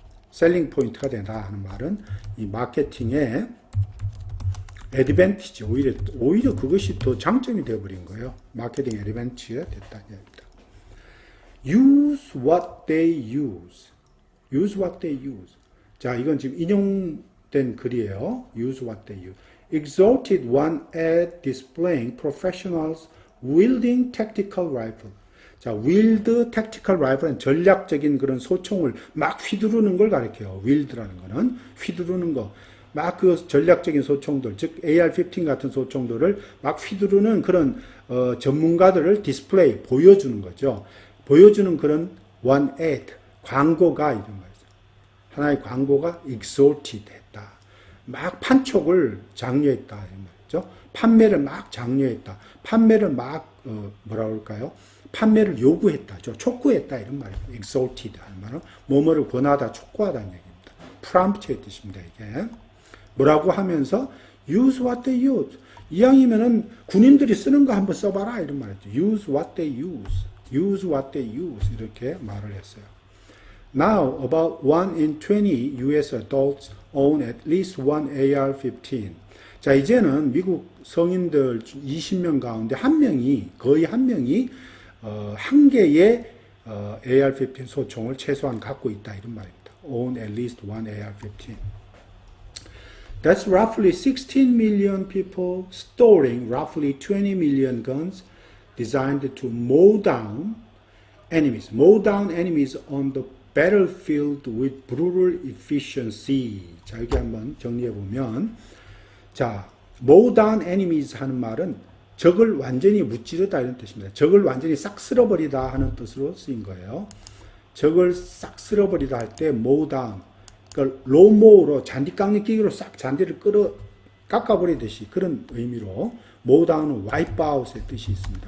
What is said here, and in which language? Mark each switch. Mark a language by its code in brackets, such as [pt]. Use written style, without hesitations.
[ko] 셀링 포인트가 된다 하는 말은 이 마케팅의 애드밴티지 오히려 그것이 더 장점이 되어버린 거예요. 마케팅 애드밴티지가 됐다는 얘기입니다. [en] Use what they use. Use what they use. [ko] 자, 이건 지금 인용된 글이에요. [en] Use what they use. Exalted one at displaying professionals wielding tactical rifle. [ko] 자, [en] wield tactical rifle [ko] 는 전략적인 그런 소총을 막 휘두르는 걸 가리켜요. wield라는 거는 휘두르는 거. 막 그 전략적인 소총들, 즉 AR-15 같은 소총들을 막 휘두르는 그런 전문가들을 디스플레이, 보여주는 거죠. 보여주는 그런 one ad, 광고가 이런 거죠. 하나의 광고가 exalted 했다. 막 판촉을 장려했다 이런 말이죠. 판매를 막 장려했다. 판매를 막 뭐라 그럴까요? 판매를 요구했다. 촉구했다 이런 말이에요. exalted 하는 말은 뭐뭐를 권하다, 촉구하다는 얘기입니다. prompt의 뜻입니다. 이게 뭐라고 하면서 [en] use what they use. [ko] 이왕이면은 군인들이 쓰는 거 한번 써봐라 이런 말이죠. [en] use what they use. use what they use [ko] 이렇게 말을 했어요. [en] Now, about 1 in 20 US adults own at least one AR-15. [ko] 자, 이제는 미국 성인들 20명 가운데 거의 한 명이 한 개의 AR-15 소총을 최소한 갖고 있다 이런 말입니다. [en] Own at least one AR-15. That's roughly 16 million people storing roughly 20 million guns designed to mow down enemies on the battlefield with brutal efficiency. [ko] 자, 여기 한번 정리해 보면, 자, [en] mow down enemies [ko] 하는 말은 적을 완전히 무찌르다 이런 뜻입니다. 적을 완전히 싹 쓸어버리다 하는 뜻으로 쓰인 거예요. 적을 싹 쓸어버리다 할 때 mow down, 그러니까 로모로 잔디 깎는 기계로 싹 잔디를 깎아버리듯이 그런 의미로 mow down은 [en] wipe out [ko] 의 뜻이 있습니다.